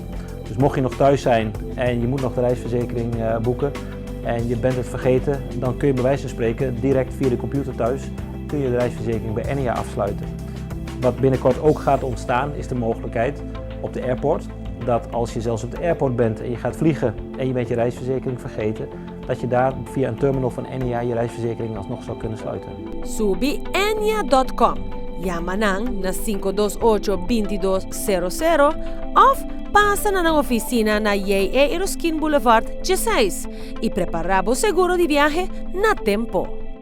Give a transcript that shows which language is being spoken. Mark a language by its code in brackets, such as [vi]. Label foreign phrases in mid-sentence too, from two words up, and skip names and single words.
[nl] Dus mocht je nog thuis zijn en je moet nog de reisverzekering boeken en je bent het vergeten, dan kun je bij wijze van spreken direct via de computer thuis kun je de reisverzekering bij NIA afsluiten. Wat binnenkort ook gaat ontstaan is de mogelijkheid op de airport, dat als je zelfs op de airport bent en je gaat vliegen en je bent je reisverzekering vergeten, dat je daar via een terminal van NIA je reisverzekering alsnog zou kunnen sluiten. [pap] Subi enya.com. Llama nang na 528-2200 of pasa na oficina na JE Eroskin Boulevard 16 [es] y preparamos seguro de viaje [pap] na tempo.